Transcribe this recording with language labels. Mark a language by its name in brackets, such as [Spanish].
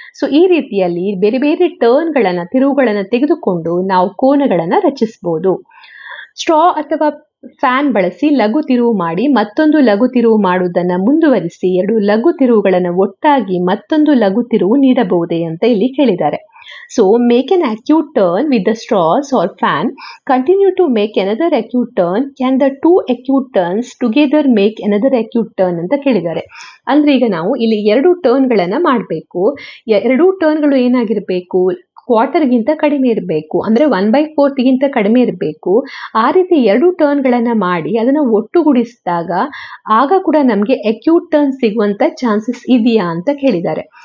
[Kannada] So ಈ ರೀತಿಯಲ್ಲಿ ಬೇರೆ ಬೇರೆ ತಿರುವುಗಳನ್ನ ತೆಗೆದುಕೊಂಡು ನಾವು ಕೋನಗಳನ್ನ ರಚಿಸಬಹುದು. ಸ್ಟ್ರಾ ಅಥವಾ ಫ್ಯಾನ್ ಬಳಸಿ ಲಘು ತಿರುವು ಮಾಡಿ ಮತ್ತೊಂದು ಲಘು ತಿರುವು ಮಾಡುವುದನ್ನು ಮುಂದುವರಿಸಿ 2 ಲಘು ತಿರುವುಗಳನ್ನು ಒಟ್ಟಾಗಿ ಮತ್ತೊಂದು ಲಘು ತಿರುವು ನೀಡಬಹುದೇ ಅಂತ ಇಲ್ಲಿ ಕೇಳಿದ್ದಾರೆ. [English] So make an acute turn with the straws or fan. Continue to make another acute turn. Can the 2 acute turns together make another acute turn [Kannada] ಅಂತ ಕೇಳಿದ್ದಾರೆ. ಅಂದ್ರೆ ಈಗ ನಾವು ಇಲ್ಲಿ 2 ಟರ್ನ್ಗಳನ್ನ ಮಾಡಬೇಕು. 2 ಟರ್ನ್ಗಳು ಏನಾಗಿರಬೇಕು, ಕ್ವಾರ್ಟರ್ಗಿಂತ ಕಡಿಮೆ ಇರಬೇಕು, ಅಂದ್ರೆ 1/4ಗಿಂತ ಕಡಿಮೆ ಇರಬೇಕು. ಆ ರೀತಿ 2 ಟರ್ನ್ಗಳನ್ನ ಮಾಡಿ ಅದನ್ನ ಒಟ್ಟುಗೂಡಿಸಿದಾಗ ಆಗ ಕೂಡ ನಮ್ಗೆ ಅಕ್ಯೂಟ್ ಟರ್ನ್ ಸಿಗುವಂತ ಚಾನ್ಸಸ್ ಇದೆಯಾ ಅಂತ ಕೇಳಿದ್ದಾರೆ.